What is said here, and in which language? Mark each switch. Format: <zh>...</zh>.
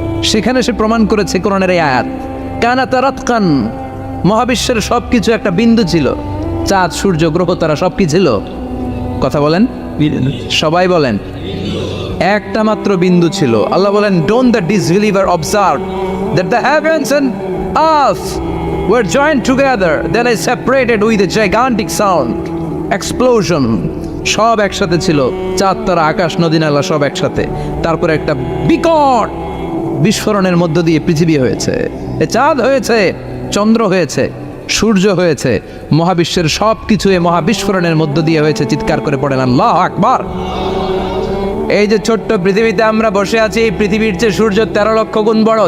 <bn>সেখানে সে প্রমাণ করেছে কোরআনের এই আয়াত,</bn> <ar>কানাতা রাতকান,</ar> <bn>মহাবিশ্বের সব কিছু একটা বিন্দু ছিল। চাঁদ, সূর্য, গ্রহ, তারা সব কি ছিল? কথা বলেন, সবাই বলেন। একটা মাত্র বিন্দু ছিল। আল্লাহ বলেন,</bn> <en>Don't the disbeliever observe that the heavens and earth were joined together, then I separated with a gigantic sound, explosion.</en> <bn>সব একসাথে ছিল, চাঁদ তারা আকাশ নদী নালা সব একসাথে। তারপরে একটা বিকট বিস্ফোরণের মধ্য দিয়ে পৃথিবী হয়েছে, এ চাঁদ হয়েছে, চন্দ্র হয়েছে, সূর্য হয়েছে, মহাবিশ্বের সব কিছু এই মহাবিস্ফোরণের মধ্য দিয়ে হয়েছে। চিৎকার করে পড়েন আল্লাহু আকবার। এই যে ছোট্ট পৃথিবীতে আমরা বসে আছি, এই পৃথিবীর চেয়ে সূর্য 13 লক্ষ গুণ বড়।</bn>